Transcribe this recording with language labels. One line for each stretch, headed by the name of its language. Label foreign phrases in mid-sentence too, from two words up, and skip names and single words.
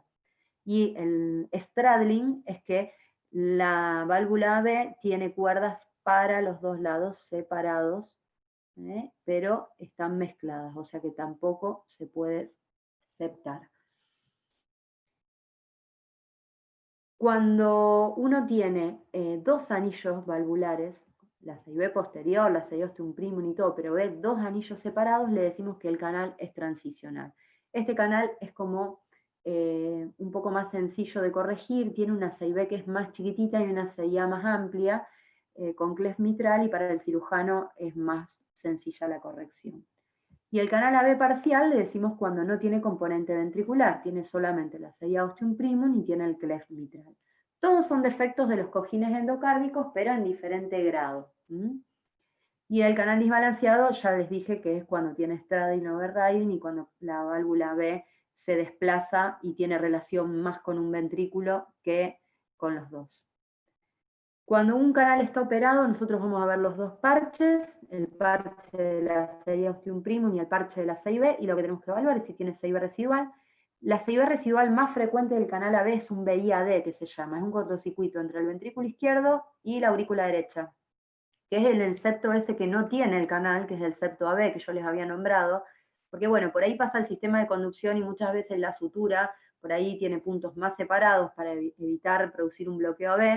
Spanish: Y el straddling es que la válvula AB tiene cuerdas para los dos lados separados, pero están mezcladas, o sea que tampoco se puede septar. Cuando uno tiene dos anillos valvulares, la CIB posterior, la CIB ostium primum y todo, pero ve dos anillos separados, le decimos que el canal es transicional. Este canal es como un poco más sencillo de corregir, tiene una CIB que es más chiquitita y una CIA más amplia, con clef mitral, y para el cirujano es más sencilla la corrección. Y el canal AB parcial le decimos cuando no tiene componente ventricular, tiene solamente la CIA ostium primum y tiene el cleft mitral. Todos son defectos de los cojines endocárdicos, pero en diferente grado. Y el canal desbalanceado ya les dije que es cuando tiene
English: straddling overriding
Spanish: y cuando la válvula B se desplaza y tiene relación más con un ventrículo que con los dos. Cuando un canal está operado, nosotros vamos a ver los dos parches, el parche de la CIA ostium primum y el parche de la CIB, y lo que tenemos que evaluar es si tiene CIB residual. La CIB residual más frecuente del canal AB es un BIAD, que se llama, es un cortocircuito entre el ventrículo izquierdo y la aurícula derecha, que es el septo ese que no tiene el canal, que es el septo AB, que yo les había nombrado, porque bueno, por ahí pasa el sistema de conducción y muchas veces la sutura, por ahí tiene puntos más separados para evitar producir un bloqueo AB.